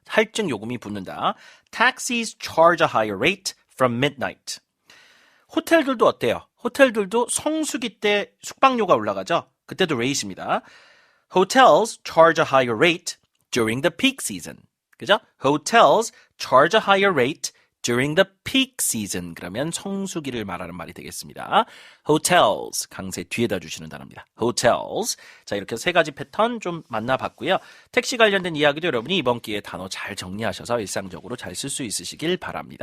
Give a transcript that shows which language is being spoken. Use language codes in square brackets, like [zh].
[ko] 할증 요금이 붙는다. [en] Taxis charge a higher rate from midnight. [ko] 호텔들도 어때요? 호텔들도 성수기 때 숙박료가 올라가죠? 그때도 rate입니다. [en] Hotels charge a higher rate during the peak season. 그죠? Hotels charge a higher rate during the peak season. [ko] 그러면 성수기를 말하는 말이 되겠습니다. hotels, 강세 뒤에다 주시는 단어입니다. [en] hotels. [ko] 자, 이렇게 세 가지 패턴 좀 만나봤고요. 택시 관련된 이야기도 여러분이 이번 기회에 단어 잘 정리하셔서 일상적으로 잘 쓸 수 있으시길 바랍니다.